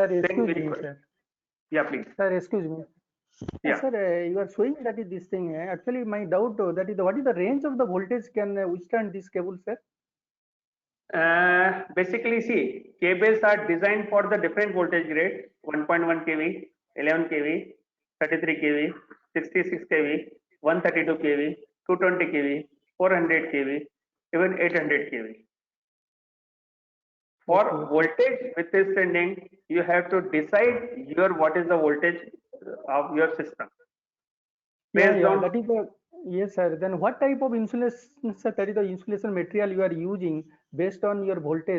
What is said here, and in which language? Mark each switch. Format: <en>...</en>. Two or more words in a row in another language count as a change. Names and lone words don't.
<en>Then excuse we me, require- sir. Yeah, please. Sir, excuse me. Yeah. Sir, you are showing that is this thing. Actually, my doubt that is what is the range of the voltage can withstand this cable, sir? Basically, see, cables are designed for the different voltage grade: 1.1 kV, 11 kV, 33 kV, 66 kV, 132 kV, 220 kV, 400 kV, even 800 kV. For voltage withstanding, you have to decide your what is the voltage of your system. Yeah, Based yeah, on that is the yes, sir. Then what type of insulation, sir? That is the insulation material you are using based on your voltage.</en>